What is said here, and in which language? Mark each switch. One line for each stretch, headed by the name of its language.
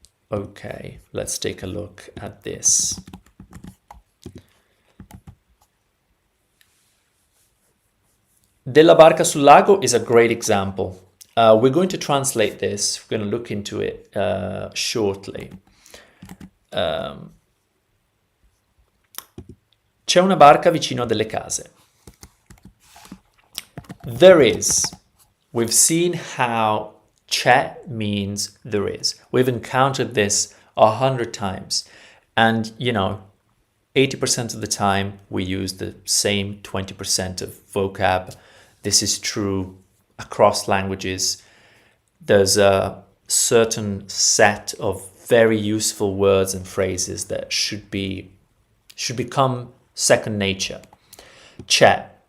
English: Okay, let's take a look at this.
Italian: Della barca sul lago
English: is a great example. We're going to translate this. We're going to look into it shortly.
Italian: C'è una barca vicino a delle case.
English: There is. We've seen how c'è means there is. We've encountered this 100 times. And, 80% of the time we use the same 20% of vocab. This is true across languages. There's a certain set of very useful words and phrases that should become second nature. C'è.